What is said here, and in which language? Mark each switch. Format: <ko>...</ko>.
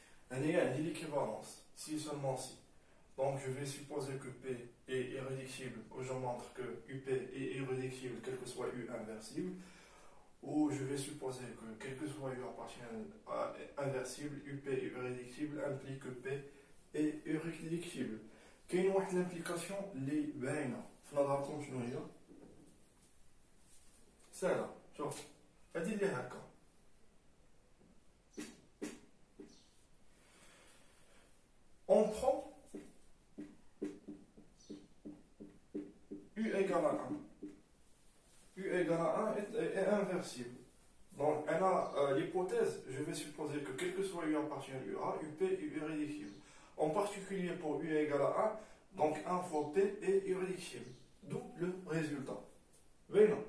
<fr>Il y a l'équivalence, si et seulement si. Donc je vais supposer que P est irréductible, ou je montre que UP est irréductible, quel que soit U inversible, ou je vais supposer que quel que soit U appartient à inversible, UP est irréductible, implique que P est irréductible.</fr> <ar>كاين واحد l'implication اللي باينه في نظركم شنو هي؟ سهله، شوف هادي اللي هكا</ar> <fr>on prend U égale à 1. U égale à 1 est inversible. Donc, l'hypothèse, je vais supposer que quel que soit U appartient à UA, UP est irréductible. En particulier pour U égale à 1, donc 1 fois P est irréductible. D'où le résultat. Voyez.</fr>